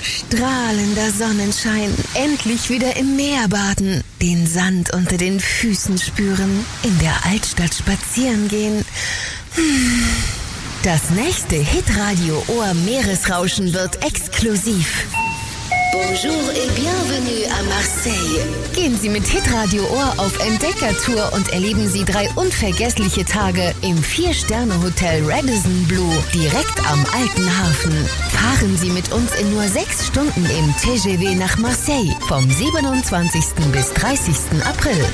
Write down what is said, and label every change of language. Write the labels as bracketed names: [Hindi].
[German] Strahlender Sonnenschein, endlich wieder im Meer baden, den Sand unter den Füßen spüren, in der Altstadt spazieren gehen. Das nächste Hitradio-Ohr-Meeresrauschen wird exklusiv. [French] Bonjour et bienvenue à Marseille. [German] Gehen Sie mit Hitradio-Ohr auf Entdeckertour und erleben Sie drei unvergessliche Tage im 4-Sterne-Hotel Radisson Blue, direkt am alten Hafen. Fahren Sie mit uns in nur 6 Stunden im TGV nach Marseille vom 27. bis 30. April.